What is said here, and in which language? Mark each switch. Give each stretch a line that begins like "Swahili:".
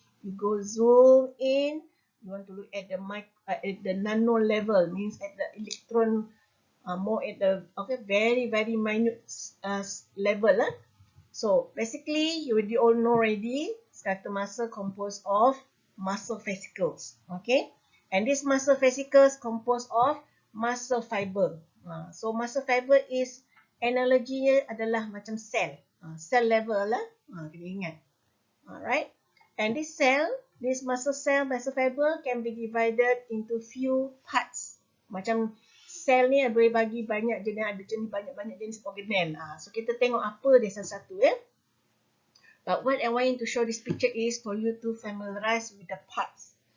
English: You go zoom in. You want to look at the nano level, means at the electron, more at the very minute level. So basically, you all know already, skeletal muscle composed of muscle fascicles. Okay. And this muscle fascicles composed of muscle fiber. So muscle fiber is
Malay: analoginya adalah macam sel.
English: Cell level
Malay: kena ingat.
English: Alright. And this muscle fiber can be divided into few parts.
Malay: Macam sel ni boleh bagi banyak jenis, ada banyak jenis organel.
English: So
Malay: kita tengok apa dia satu-satu
English: But what I want to show this picture is for you to familiarize with the parts.